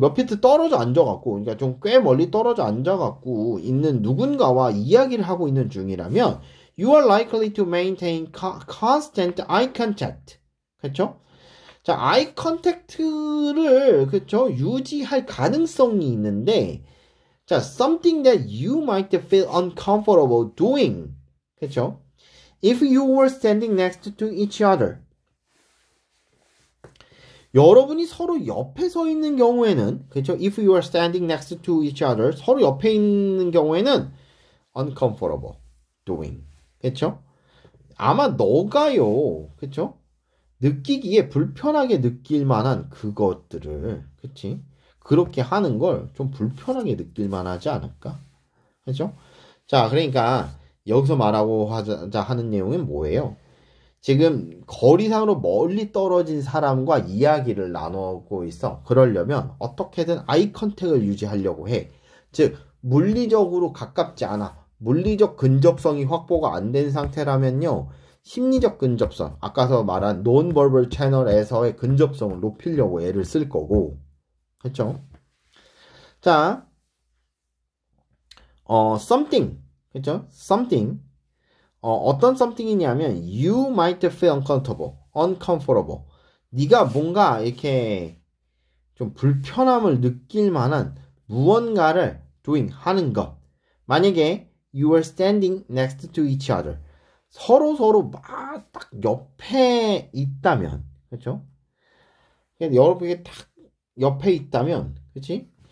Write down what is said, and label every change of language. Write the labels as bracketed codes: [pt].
[ko] 몇 피트 떨어져 앉아갖고, 그러니까 좀 꽤 멀리 떨어져 앉아갖고 있는 누군가와 이야기를 하고 있는 중이라면 [en] you are likely to maintain constant eye contact. [ko] 그렇죠? 자, eye contact를 그렇죠? 유지할 가능성이 있는데, 자, [en] something that you might feel uncomfortable doing. 그렇죠? If you were standing next to each other. [ko] 여러분이 서로 옆에 서 있는 경우에는, 그렇죠? [en] If you are standing next to each other, [ko] 서로 옆에 있는 경우에는 [en] uncomfortable doing. [ko] 그렇죠? 아마 너가요. 그렇죠? 느끼기에 불편하게 느낄 만한 그것들을, 그치? 그렇게 하는 걸 좀 불편하게 느낄 만하지 않을까? 그죠? 자, 그러니까 여기서 말하고 하자 하는 내용은 뭐예요? 지금 거리상으로 멀리 떨어진 사람과 이야기를 나누고 있어. 그러려면 어떻게든 아이 컨택을 유지하려고 해. 즉, 물리적으로 가깝지 않아. 물리적 근접성이 확보가 안 된 상태라면요. 심리적 근접성, 아까서 말한 논버벌 채널에서의 근접성을 높이려고 애를 쓸 거고. 그렇죠? 자, something. 그렇죠? something. 어떤 [en] something이냐면 you might feel uncomfortable. [ko] 네가 뭔가 이렇게 좀 불편함을 느낄 만한 무언가를 doing 하는 것. 만약에 [en] you are standing next to each other. [ko] 서로 막 딱 옆에 있다면, 그렇죠? 여러분이 딱 옆에 있다면, 그렇지?